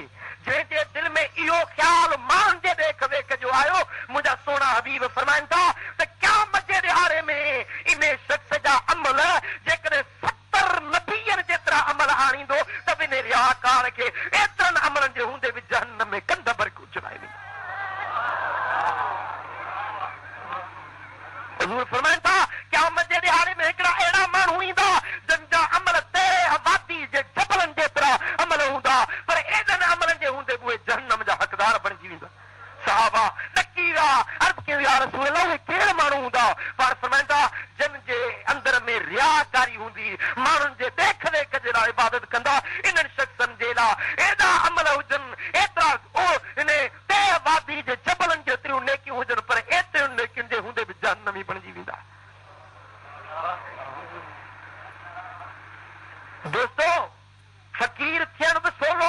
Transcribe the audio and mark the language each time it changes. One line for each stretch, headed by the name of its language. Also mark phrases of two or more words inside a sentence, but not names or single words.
Sindhi: जंहिंजे दिलि में इहो ख़्यालु माण्हुनि जे ॾेख वेख जो आयो, मुंहिंजा सोना हबीब फरमाइनि था त क़यामत जे ॾिहाड़े में इन शख़्स जा अमल जेकॾहिं 70 नबीअनि जेतिरा अमल आणींदो त बि इन रियाकार खे एतिरनि अमलनि जे हूंदे बि जहन्नम में कंध भर के उछलाए वेंदो। हुज़ूर फरमाइनि था क़यामत जे ॾिहाड़े में हिकिड़ा अहिड़ा माण्हू ईंदा जंहिंजा अमल तेह वादी जे जबलनि जेतिरा अमल हूंदा, पर एॾनि अमलनि जे हूंदे बि उहे जहन्नम जा हक़दार बणिजी वेंदा। सहाबा ॾकी विया, अर्ज़ कयो
Arabic: يا رسول الله
Sindhi: उहे कहिड़ा माण्हू हूंदा? पर फरमाइनि था जिन जे अंदर में रियाकारी हूंदी, माण्हुनि जे देख वेख जे लाइ इबादत कंदा, इन्हनि शख़्सनि जे लाइ एॾा अमल हुजनि, एतिरा इन तेह वादी जे जबलनि जेतिरियूं नेकियूं हुजनि, पर एतिरियुनि नेकियुनि जे हूंदे बि जहन्नम ई बणिजी वेंदा। दोस्तो फ़कीर थियण बि